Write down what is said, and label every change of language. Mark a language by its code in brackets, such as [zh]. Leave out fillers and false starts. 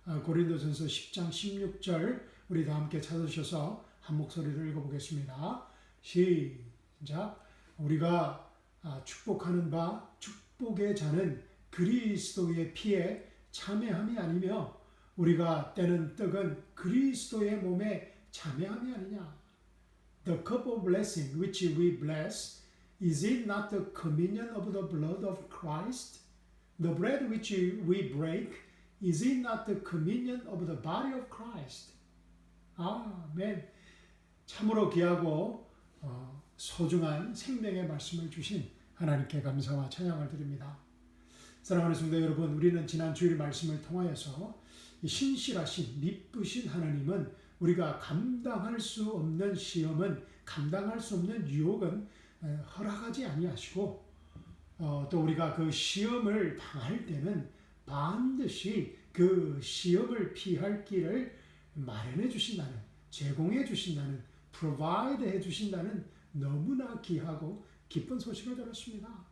[ko] 고린도전서 10장 16절 우리 다 함께 찾으셔서 한 목소리로 읽어보겠습니다. 시작. 우리가 축복하는 바 축복의 자는 그리스도의 피에 참여함이 아니며 우리가 떼는 떡은 그리스도의 몸에 참여함이 아니냐. [en] The cup of blessing which we bless, is it not the communion of the blood of Christ? The bread which we break, is it not the communion of the body of Christ? [ko] 아멘. 참으로 귀하고 소중한 생명의 말씀을 주신 하나님께 감사와 찬양을 드립니다. 사랑하는 성도 여러분, 우리는 지난 주일 말씀을 통하여서 신실하신 미쁘신 하나님은 우리가 감당할 수 없는 시험은, 감당할 수 없는 유혹은 허락하지 아니하시고 또 우리가 그 시험을 당할 때는 반드시 그 시험을 피할 길을 마련해 주신다는, 제공해 주신다는, provide 해 주신다는 너무나 귀하고 기쁜 소식을 들었습니다.